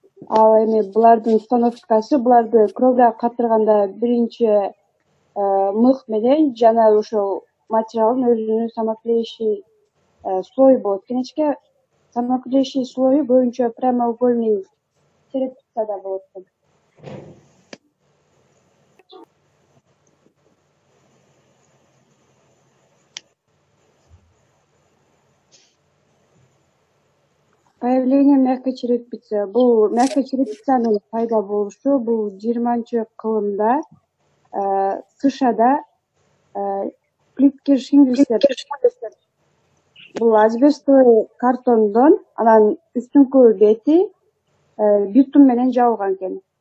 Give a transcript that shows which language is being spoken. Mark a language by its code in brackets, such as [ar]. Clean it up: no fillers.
[ky] Ал эми булардын установкасы, буларды кровля катырганда биринчи мык менен жана ошол материалдын өзүнүн [ru] самоклеящий слой [ky] болот экен ичке. Самоклеящий слою боюнча прямоугольный черепицада болот экен. [ru] Появление мягкой черепицы. [ky] Бул мягкой черепицанын пайда болушу бул 20-кылымда США-да плитки шинглистер бул асбестовый картондон анан үстүнкү бети битум менен жабылган экен.